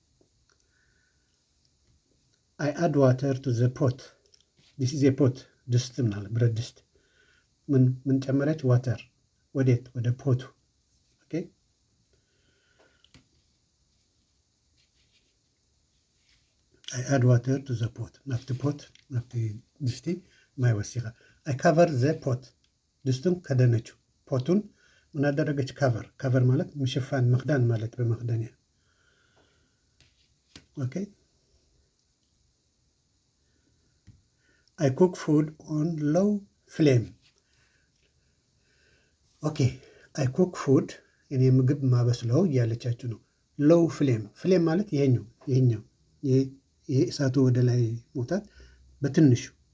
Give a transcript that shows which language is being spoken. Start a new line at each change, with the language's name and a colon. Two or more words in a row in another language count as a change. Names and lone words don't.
English: I add water to the pot. This is a pot።
Amharic: ድስት ምናለ ብረት ድስት። ምን ጨመረች? ዋተር። ወዴት? ወደ ፖቱ። ኦኬ
English: I add water to the pot።
Tigrinya: ናብቲ ፖት ናብቲ ድስቲ ማይ ወሲኻ።
English: I cover the pot።
Amharic: ድስቱን ከደነችው። ፖቱን ምን አደረገች? ካቨር ማለት ምሽፋን፣ መክዳን ማለት በመክደን። ኦኬ
English: I cook food on low flame።
Amharic: ኦኬ
English: I cook food
Amharic: እኔ ምግብ ማበስለው እያለቻችሁ ነው።
English: low flame፣
Amharic: ፍሌም ማለት ይሄኛው ይሄ እሳቱ ወደ ላይ መውጣት በትንሹ